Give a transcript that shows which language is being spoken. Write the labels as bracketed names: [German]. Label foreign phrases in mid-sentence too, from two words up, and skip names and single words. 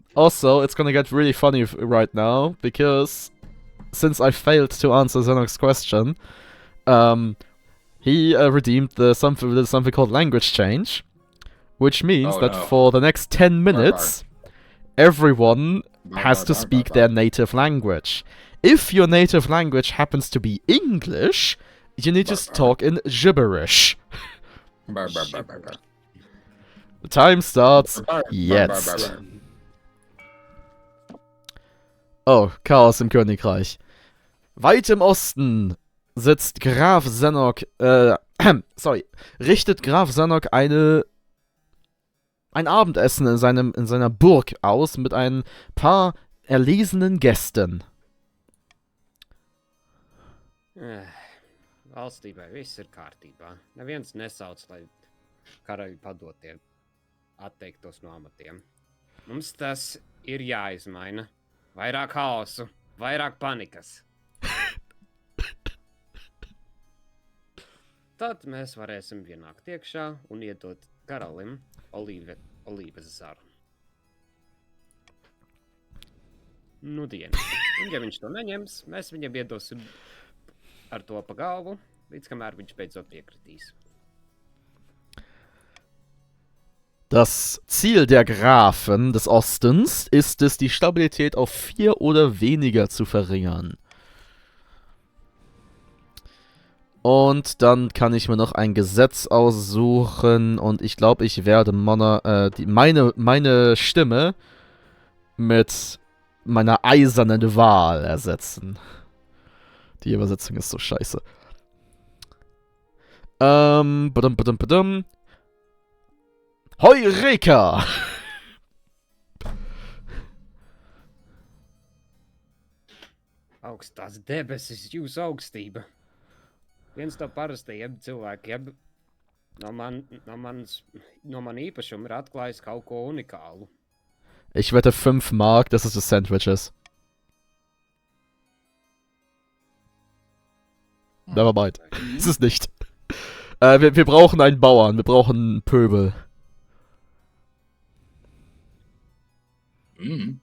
[English] Also, it's gonna get really funny right now because since I failed to answer Xenok's question, he redeemed something called language change, which means Oh, that no. for the next 10 minutes, everyone has to speak their native language. If your native language happens to be English, you need to talk in gibberish. Bar, bar, bar, bar, bar. The time starts Bar, bar, [German] jetzt. bar, bar, bar. Oh, Chaos im Königreich. Weit im Osten sitzt Graf Xenok, richtet Graf Xenok ein Abendessen in seiner Burg aus mit ein paar erlesenen Gästen. [Latvian] Valstībā viss ir kārtībā. Neviens nesauc, lai karaļu padotie atteiktos no amatiem. Mums tas ir jāizmaina. Vairāk haosu, vairāk panikas. Tad mēs varēsim ienākt iekšā un iedot karalim olīves zaru. Nudien. Un ja viņš to neņems, mēs viņam iedosim ar to pa galvu, līdz kamēr viņš beidzot piekritīs. [German] Das Ziel der Grafen des Ostens ist es, die Stabilität auf 4 oder weniger zu verringern. Und dann kann ich mir noch ein Gesetz aussuchen und ich glaube, ich werde meine Stimme mit meiner eisernen Wahl ersetzen. Die Übersetzung ist so scheiße. Badum. Heureka! [Latvian] Augstās debesis, jūsu augstība. Viens no parastajiem cilvēkiem no man īpašuma ir atklājis kaut ko unikālu. [German] Ich wette 5 Mark, dass es das Sandwich ist. nevermind. Ist es nicht. Wir brauchen einen Bauern, wir brauchen einen Pöbel. Hm.